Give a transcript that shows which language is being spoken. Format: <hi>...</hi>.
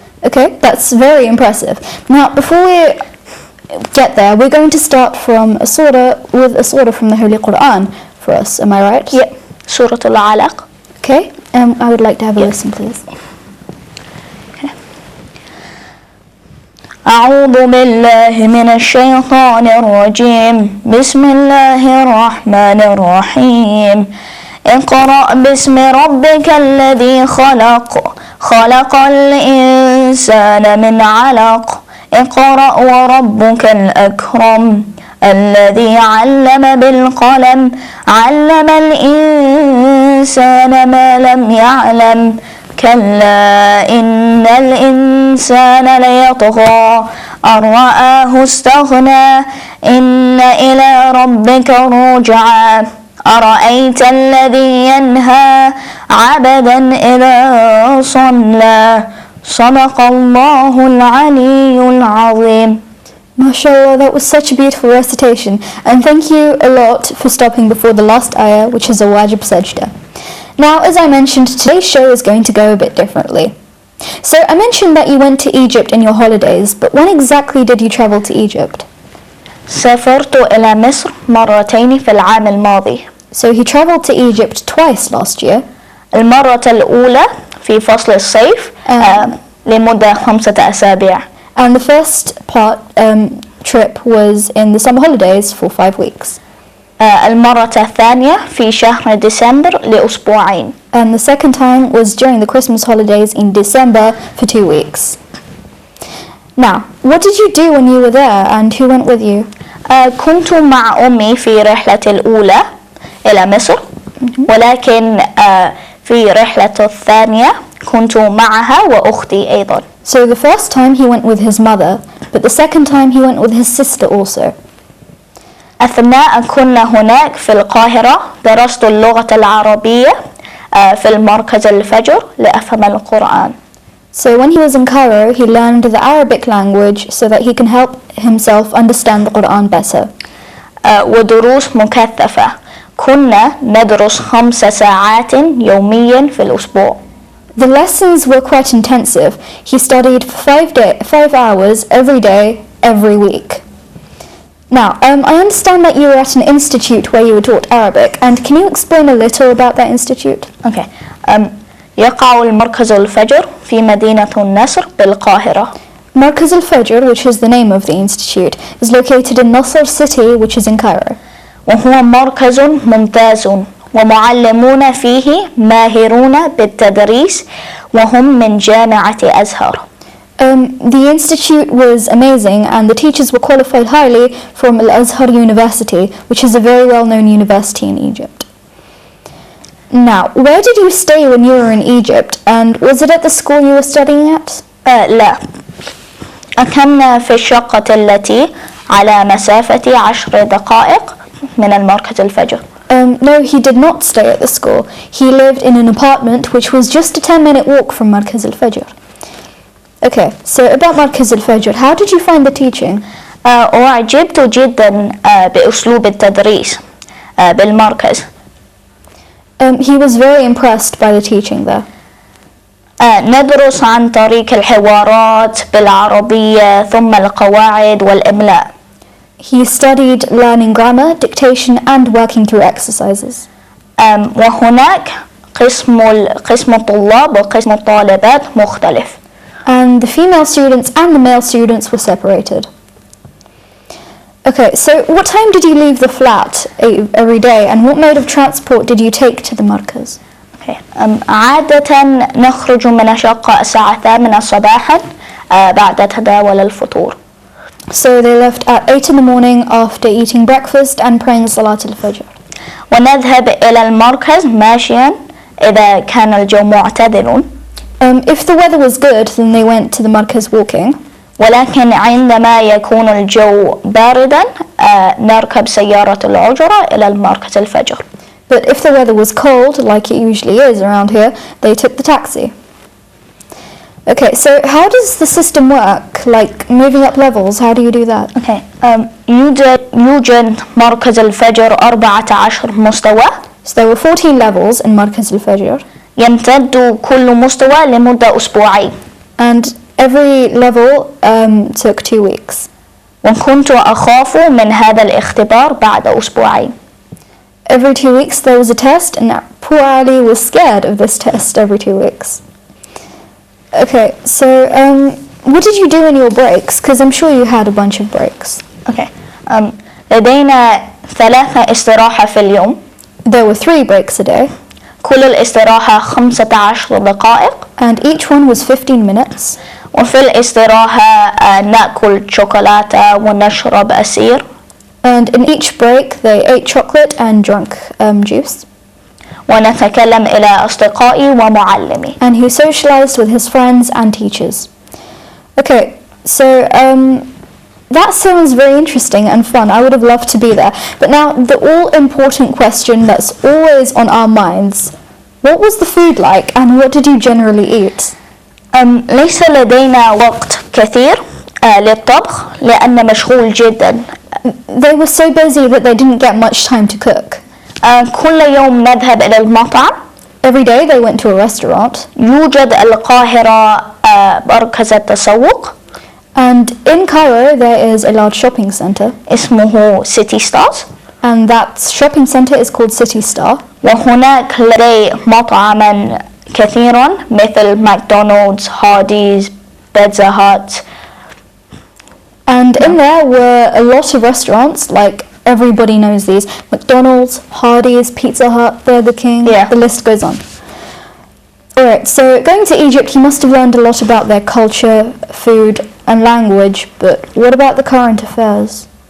<en>Okay, that's very impressive. Now, before we get there, we're going to start from with a surah from the Holy Quran for us. Am I right?</en> <ar>Yep. سورة العلق.</ar> <en>Okay. I would like to have a listen, please.</en> <ar>أعوذ بالله من الشيطان الرجيم. بسم الله الرحمن الرحيم. اقرأ باسم ربك الذي خلق. خلق الإنسان من علق. اقرأ وربك الأكرم. الذي علم بالقلم. علم الإنسان ما لم يعلم. كلا إن الإنسان ليطغى أن رآه استغنى. إن إلى ربك رجعا. أرأيت الذي ينهى عبدا إذا صلى. صدق الله العلي العظيم.</ar> <en>MashaAllah, that was such a beautiful recitation, and thank you a lot for stopping before the last ayah, which is a wajib sajda. Now, as I mentioned, today's show is going to go a bit differently. So I mentioned that you went to Egypt in your holidays, but when exactly did you travel to Egypt?</en> <ar>سافرت إلى مصر مرتين في العام الماضي.</ar> <en>So he traveled to Egypt twice last year.</en> <ar>المرة الأولى في فصل الصيف لمدة 5 أسابيع.</ar> <en>And the first trip was in the summer holidays for 5 weeks.</en> <ar>المرة الثانية في شهر ديسمبر لأسبوعين.</ar> <en>And the second time was during the Christmas holidays in December for 2 weeks. Now, what did you do when you were there, and who went with you?</en> <ar>كنت مع أمي في رحلة الأولى إلى مصر، ولكن في رحلة الثانية كنت معها وأختي أيضا.</ar> <en>So the first time he went with his mother, but the second time he went with his sister also.</en> <ar>أثناء كنا هناك في القاهرة درست اللغة العربية في المركز الفجر لأفهم القرآن.</ar> <en>So when he was in Cairo, he learned the Arabic language so that he can help himself understand the Quran better.</en> <ar>ودروس مكثفة. كنا ندرس 5 ساعات يوميا في الأسبوع.</ar> <en>The lessons were quite intensive. He studied for 5 hours every day, every week. Now, I understand that you were at an institute where you were taught Arabic, and can you explain a little about that institute? Okay.</en> <ar>يقع المركز الفجر في مدينة النصر بالقاهرة.</ar> <en>Markaz al-Fajr, which is the name of the institute, is located in Nasr city, which is in Cairo.</en> <ar>وهو مركز ممتاز ومعلمون فيه ماهرون بالتدريس وهم من جامعة أزهر.</ar> <en>The institute was amazing, and the teachers were qualified highly from Al-Azhar University, which is a very well-known university in Egypt. Now, where did you stay when you were in Egypt, and was it at the school you were studying at?</en> <ar>لا، أكمنا في الشقة التي على مسافة 10 دقائق من المركز الفجر.</ar> <en>No, he did not stay at the school. He lived in an apartment which was just a 10-minute walk from Markaz al-Fajr. Okay, so about Markaz al-Fajr, how did you find the teaching?</en> <ar>أعجبت جدا بأسلوب التدريس بالمركز.</ar> <en>He was very impressed by the teaching there.</en> <ar>ندرس عن طريق الحوارات بالعربية ثم القواعد والإملاء.</ar> <en>He studied learning grammar, dictation and working through exercises.</en> <ar>وهناك قسم الطلاب وقسم الطالبات مختلف.</ar> <en>And the female students and the male students were separated. Okay, so what time did you leave the flat every day and what mode of transport did you take to the مركز?</en> <ar>عادة نخرج من الشقة الساعة 8 صباحا بعد تداول الفطور.</ar> <en>So they left at 8 in the morning after eating breakfast and praying صلاة الفجر.</en> <ar>ونذهب إلى المركز ماشيا إذا كان الجو معتدل.</ar> <en>If the weather was good, then they went to the مركز walking.</en> <ar>ولكن عندما يكون الجو باردا نركب سيارة الأجرة إلى المركز الفجر.</ar> <en>But if the weather was cold, like it usually is around here, they took the taxi. Okay, so how does the system work? Like moving up levels, how do you do that?</en> <ar>Okay. يوجد مركز الفجر 14 مستوى.</ar> <en>So there were 14 levels in مركز الفجر.</en> <ar>يمتد كل مستوى لمدة أسبوعين.</ar> <en>And every level took 2 weeks.</en> <ar>وكنت أخاف من هذا الاختبار بعد أسبوعين.</ar> <en>Every 2 weeks there was a test and poor Ali was scared of this test every 2 weeks. Okay, so what did you do in your breaks? Because I'm sure you had a bunch of breaks.</en> <ar>Okay. لدينا 3 استراحة في اليوم.</ar> <en>There were 3 breaks a day.</en> <ar>كل الاستراحة 15 دقائق.</ar> <en>And each one was 15 minutes.</en> <ar>وفي الاستراحة نأكل شوكولاتة ونشرب عصير.</ar> <en>And in each break they ate chocolate and drank juice.</en> <ar>ونتكلم إلى أصدقائي ومعلمي.</ar> <en>And he socialized with his friends and teachers. Okay, so that sounds very interesting and fun. I would have loved to be there. But now the all-important question that's always on our minds: what was the food like and what did you generally eat?</en> <ar>ليس لدينا وقت كثير للطبخ لأن مشغول جدا.</ar> <en>They were so busy that they didn't get much time to cook.</en> <ar>كل يوم نذهب إلى المطعم.</ar> <en>Every day they went to a restaurant.</en> <ar>يوجد القاهرة مركز التسوق.</ar> <en>And in Cairo there is a large shopping center.</en> <ar>اسمه سيتي ستارز.</ar> <en>And that shopping center is called City Star.</en> <ar>وهناك لدي مطعما كثيرا مثل ماكدونالدز، هارديز، بيتزا هات.</ar> <en>And in there were a lot of restaurants, like everybody knows these: McDonald's, Hardee's, Pizza Hut, Burger King, the list goes on. Alright, so going to Egypt you must have learned a lot about their culture, food and language, but what about the current affairs?</en>